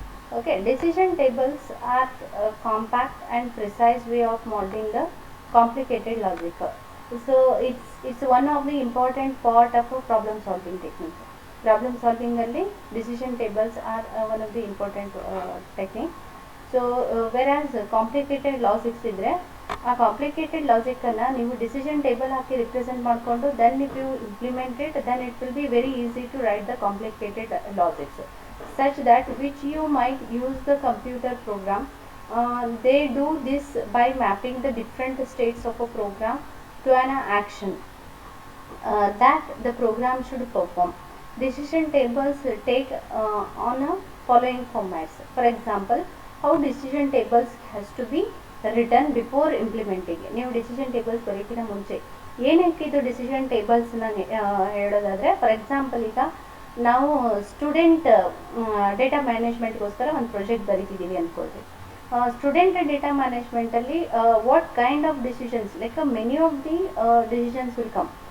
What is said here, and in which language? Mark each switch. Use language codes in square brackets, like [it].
[en] Okay, decision tables are a compact and precise way of modeling the complicated logic. So it's one of the important part of a problem solving technique. Problem solving alli decision tables are one of the important technique. So whereas complicated logics [kn] idre ಆ complicated logic ಅನ್ನ ನೀವು decision table ಹಾಕಿ represent ಮಾಡಿಕೊಂಡು [en] Then if you implement it then it will be very easy to write the complicated logics such that which you might use the computer program. They do this by mapping the different states of a program to an action that the program should perform. Decision tables take on a following formats. For example, how decision tables has to be written before implementing. [kn] ನೀವು decision tables ಬರೀಕಿನ ಮುಂಚೆ ಏನಕ್ಕೆ ಇದು decision ಟೇಬಲ್ಸ್ನ ಹೇಳೋದಾದರೆ, [en] for example [kn] ಈಗ ನಾವು student data ಮ್ಯಾನೇಜ್ಮೆಂಟ್ಗೋಸ್ಕರ ಒಂದು project ಬರೀತಿದ್ದೀವಿ ಅಂದ್ಕೊಳ್ರಿ. [en] Student data ಮ್ಯಾನೇಜ್ಮೆಂಟಲ್ಲಿ what kind of decisions like many of the decisions will come.